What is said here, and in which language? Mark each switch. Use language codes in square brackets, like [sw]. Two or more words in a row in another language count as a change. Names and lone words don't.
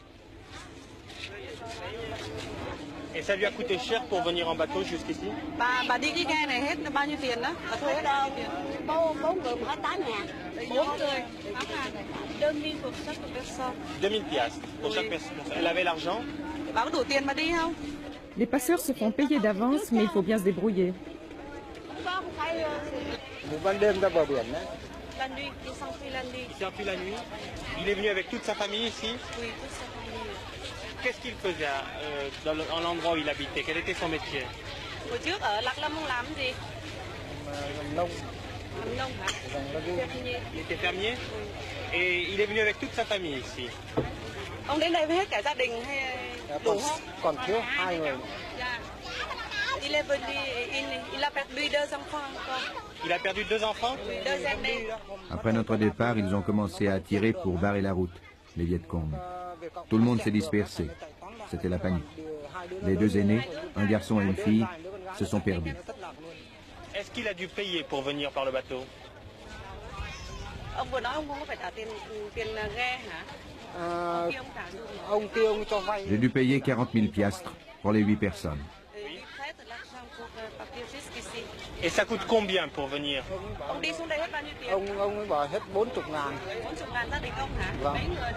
[fr] Et ça lui a coûté cher pour venir en bateau jusqu'ici? [vi] Bà đi cái ghe này hết bao nhiêu tiền đó? Bà thuê đâu? Bốn người 28.000. 4 người. [fr] 2000 pour chaque personne. 2000 piastres pour chaque personne. Elle avait l'argent? [vi] Bà có đủ tiền mà đi không? [fr] Les passeurs se font payer d'avance, mais il faut bien se débrouiller. [vi] Ban đêm ra bờ biển đấy. [fr] La nuit, il s'enfuit la nuit. Il s'enfuit la nuit. Il est venu avec toute sa famille ici? Oui, toute sa famille. Qu'est-ce qu'il faisait dans l'endroit où il habitait? Quel était son métier? [vi] Hồi trước ở Lạc Lâm ông làm gì? Làm nông. Làm nông hả? [fr] Fermier. Il était fermier? Et il est venu avec toute sa famille ici? [vi] Ông đến đây với hết cả gia đình hay đủ không? Còn thiếu 2 người. Dạ. [fr] Il est venu, il a perdu 2 enfants encore. Il a perdu 2 enfants? Oui, 2 années. Après notre départ, ils ont commencé à tirer pour barrer la route, les Viet Cong. Tout le monde s'est dispersé. C'était la panique. Les 2 aînés, un garçon et une fille, se sont perdus. Est-ce qu'il a dû payer pour venir par le bateau? [vi] Ông vừa nói ông không có phải trả tiền ghe hả? [fr] J'ai dû payer 40 000 piastres pour les 8 personnes. Et ça coûte combien pour venir? [vi] Ông đi xuống đây hết bao nhiêu tiền? Ông ấy bảo hết 40.000. 40.000 gia đình ông hả? Mấy người?